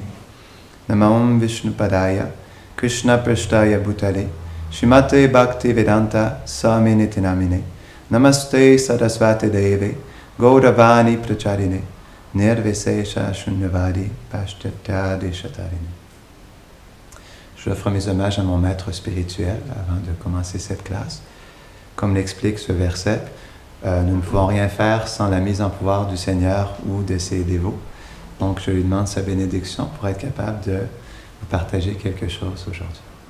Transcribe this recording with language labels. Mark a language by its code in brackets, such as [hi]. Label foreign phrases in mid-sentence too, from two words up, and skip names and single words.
[sa] Namam Vishnupadaya, Krishna Prashtaya Bhutale, Shrimate Bhakti Vedanta, Saminiti Namine, Namaste Sarasvati Deve, Gauravani Pracharine, Nirvesesha Shunyavadi, Pashtatyadi Shatarine. [fr] J'offre mes hommages à mon maître spirituel avant de commencer cette classe. Comme l'explique ce verset, nous ne pouvons rien faire sans la mise en pouvoir du Seigneur ou de ses dévots. Donc je lui demande sa bénédiction pour être capable de vous partager quelque chose aujourd'hui.